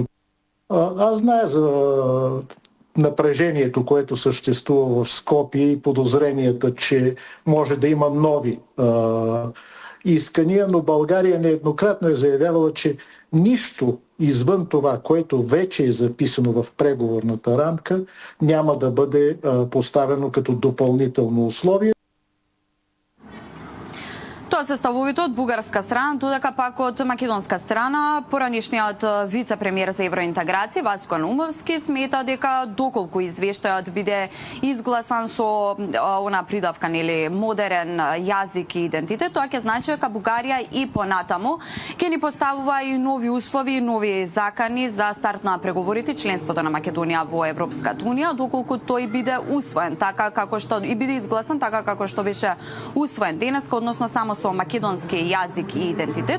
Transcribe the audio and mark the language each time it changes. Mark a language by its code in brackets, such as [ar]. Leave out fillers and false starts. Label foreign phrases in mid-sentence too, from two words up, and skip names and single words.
[bg] Аз зная за напрежението, което съществува в Скопие и подозренията, че може да има нови искания, но България нееднократно е заявявала, че нищо извън това, което вече е записано в преговорната рамка, няма да бъде поставено като допълнително условие. [mk] Тоа се ставовите од бугарска страна, додека пак од македонска страна поранишниот вице-премиер за евроинтеграција Васко Наумовски смета дека доколку извештајот биде изгласан со она придавка нели модерен јазик и идентитет, тоа ќе значи дека Бугарија и понатаму ќе ни поставува и нови услови и нови закани за старт на преговорите членството на Македонија во Европската Унија, доколку тој биде усвоен така како што и биде изгласан така како што беше усвоен денеска, односно само со македонски јазик и идентитет.